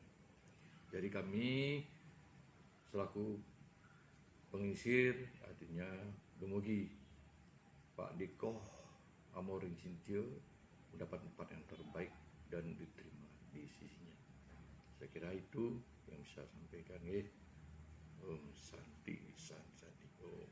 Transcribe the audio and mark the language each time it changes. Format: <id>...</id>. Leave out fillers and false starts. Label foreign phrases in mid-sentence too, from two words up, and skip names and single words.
<id>Jadi kami selaku pengisir artinya dumugi Pak Dekoh Amoring Cintio mendapat tempat yang terbaik dan diterima di sisinya. Saya kira itu yang bisa saya sampaikan.</id> <sa>Om Santi Santi Om.</sa>